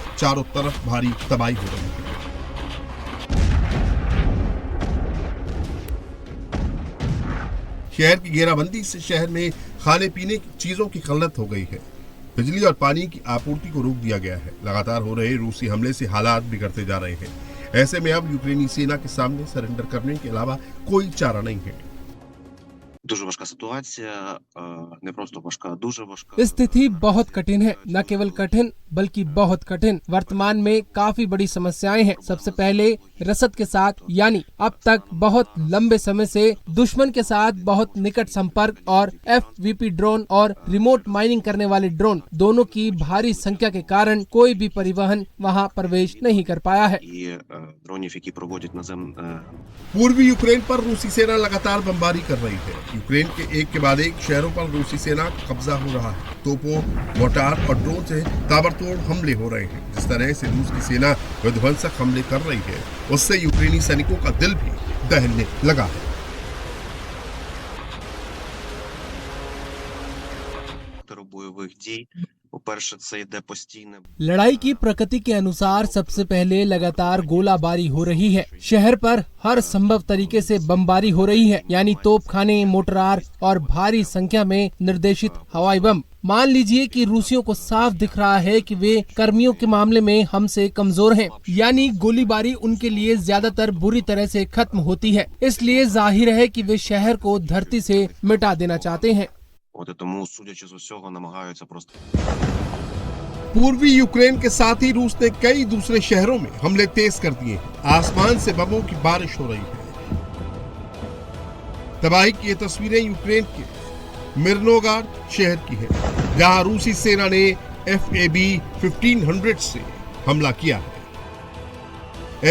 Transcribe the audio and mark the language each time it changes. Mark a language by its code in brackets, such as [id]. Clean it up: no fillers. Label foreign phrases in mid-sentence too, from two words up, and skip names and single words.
[hi] चारों तरफ भारी तबाही हो रही है। शहर की घेराबंदी से शहर में खाने पीने की चीजों की किल्लत हो गई है। बिजली और पानी की आपूर्ति को रोक दिया गया है। लगातार हो रहे रूसी हमले से हालात बिगड़ते जा रहे हैं। ऐसे में अब यूक्रेनी सेना के सामने सरेंडर करने के अलावा कोई चारा नहीं है। [uk] Дуже важка ситуація, не просто важка, дуже важка. [hi] स्थिति बहुत कठिन है, न केवल कठिन बल्कि बहुत कठिन। वर्तमान में काफी बड़ी समस्याएं हैं। सबसे पहले रसद के साथ, यानी अब तक बहुत लंबे समय से दुश्मन के साथ बहुत निकट संपर्क और FVP ड्रोन और [en] remote mining [hi] करने वाले ड्रोन दोनों की भारी संख्या के कारण कोई भी परिवहन वहां प्रवेश नहीं कर पाया है। [uk] І дронів, які проводять [hi] पूर्वी यूक्रेन पर रूसी सेना लगातार बमबारी कर रही है। यूक्रेन के एक के बाद एक शहरों पर रूसी सेना का कब्जा हो रहा है। तोपों, मोर्टार और ड्रोन से ताबड़तोड़ हमले हो रहे हैं। जिस तरह से रूस की सेना विध्वंसक हमले कर रही है, उससे यूक्रेनी सैनिकों का दिल भी दहलने लगा है। [uk] бойових дій. По-перше, це йде постійне. [hi] लड़ाई की प्रकृति के अनुसार सबसे पहले लगातार गोलाबारी हो रही है। शहर पर हर संभव तरीके से बमबारी हो रही है, यानी तोपखाने, मोटरार और भारी संख्या में निर्देशित हवाई बम। मान लीजिए कि रूसियों को साफ दिख रहा है कि वे कर्मियों के मामले में हमसे कमजोर हैं, यानी गोलीबारी उनके लिए ज्यादातर बुरी तरह से खत्म होती है। इसलिए जाहिर है कि वे शहर को धरती से मिटा देना चाहते हैं। [uk] От і тому, судячи з усього, намагаються просто. [hi] पूर्वी यूक्रेन के साथ ही रूस ने कई दूसरे शहरों में हमले तेज कर दिए हैं। आसमान से बमों की बारिश हो रही है। तबाही की ये तस्वीरें यूक्रेन के मिर्नोगराद शहर की है, जहां रूसी सेना ने FAB 1500 से हमला किया है।